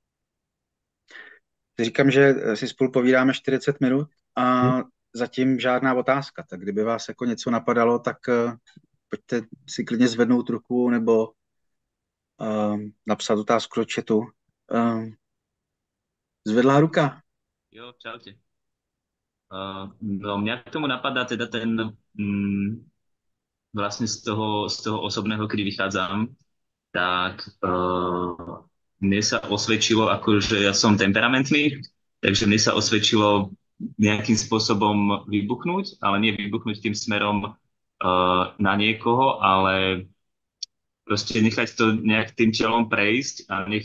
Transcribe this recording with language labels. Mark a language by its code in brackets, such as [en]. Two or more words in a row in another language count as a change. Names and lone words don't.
[cs] Říkám, že si spolu povídáme 40 minut a Hm? zatím žádná otázka. Tak kdyby vás jako něco napadalo, tak pojďte si klidně zvednout ruku nebo napsat otázku do chatu. Zvedlá ruka. Jo, čaute. [sk] No, mňa k tomu napadá teda ten, vlastne z toho osobného, kedy vychádzam, tak mne sa osvedčilo, akože ja som temperamentný, takže mne sa osvedčilo nejakým spôsobom vybuchnúť, ale nie vybuchnúť tým smerom na niekoho, ale proste nechať to nejak tým telom prejsť a